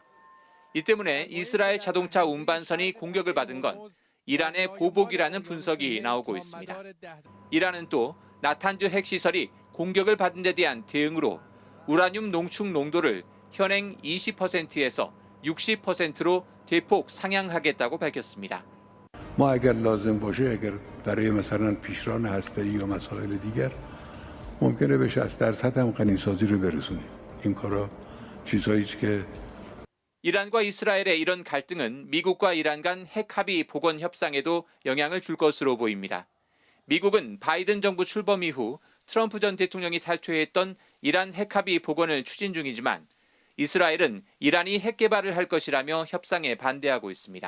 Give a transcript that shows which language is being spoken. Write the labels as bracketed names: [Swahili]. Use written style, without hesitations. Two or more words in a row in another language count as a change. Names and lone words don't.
[Korean] 이 때문에 이스라엘 자동차 운반선이 공격을 받은 건 이란의 보복이라는 분석이 나오고 있습니다. 이란은 또 나탄즈 핵시설이 공격을 받은 데 대한 대응으로 우라늄 농축 농도를 현행 20%에서 60%로 대폭 상향하겠다고 밝혔습니다. [Persian] ما اگر لازم باشه اگر برای مثلا پیشران هسته‌ای یا مسائل دیگر ممکنه به 60% هم غنیسازی رو برسونیم. این کارا چیزاییه که [Korean] 이란과 이스라엘의 이런 갈등은 미국과 이란 간 핵합의 복원 협상에도 영향을 줄 것으로 보입니다. 미국은 바이든 정부 출범 이후 트럼프 전 대통령이 탈퇴했던 이란 핵합의 복원을 추진 중이지만 이스라엘은 이란이 핵 개발을 할 것이라며 협상에 반대하고 있습니다.